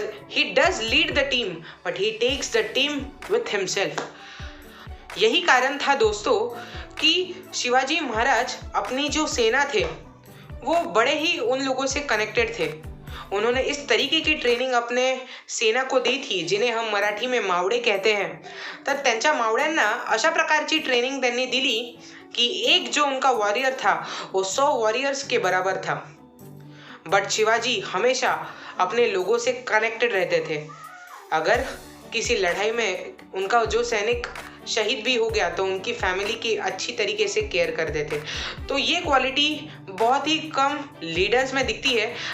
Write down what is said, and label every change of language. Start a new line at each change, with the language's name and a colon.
English: He does lead the team but he takes the team with himself.
Hindi: यही कारण था दोस्तों कि शिवाजी महाराज अपनी जो सेना थे वो बड़े ही उन लोगों से कनेक्टेड थे। उन्होंने इस तरीके की ट्रेनिंग अपने सेना को दी थी, जिन्हें हम मराठी में मावळे कहते हैं।
Marathi: तर त्यांच्या मावळ्यांना अशा प्रकारची ट्रेनिंग त्यांनी दिली कि
Hindi: एक जो उनका वॉरियर था वो 100 वॉरियर्स के बराबर था। बट शिवाजी हमेशा अपने लोगों से कनेक्टेड रहते थे। अगर किसी लड़ाई में उनका जो सैनिक शहीद भी हो गया तो उनकी फैमिली की अच्छी तरीके से केयर करते थे। तो ये क्वालिटी बहुत ही कम लीडर्स में दिखती है।